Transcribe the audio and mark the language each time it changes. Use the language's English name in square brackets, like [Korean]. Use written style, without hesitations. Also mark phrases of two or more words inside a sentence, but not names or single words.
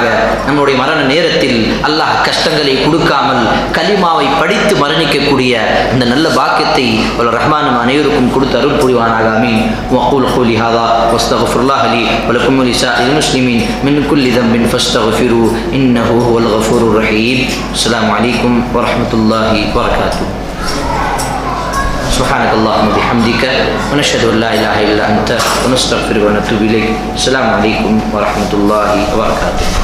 [Tamil] நம்முடைய மரண நேரத்தில் அல்லாஹ் கஷ்டங்களை கொடுக்காமல் கலிமாவை படித்து மரணிக்கக்கூடிய இந்த நல்ல பாக்கியத்தை வல்ல ரஹ்மான் அனைவருக்கும் கொடுத்து அருள் புரிவானாக. ஆமீன். [Arabic] وأقول قولي هذا وأستغفر الله لي ولكم ولسائر المسلمين من كل ذنب فاستغفروه إنه هو الغفور الرحيم. السلام عليكم ورحمة الله وبركاته. سبحانك اللهم وبحمدك ونشهد ان لا اله الا انت ونستغفرك ونتوب اليك. السلام عليكم ورحمه الله وبركاته.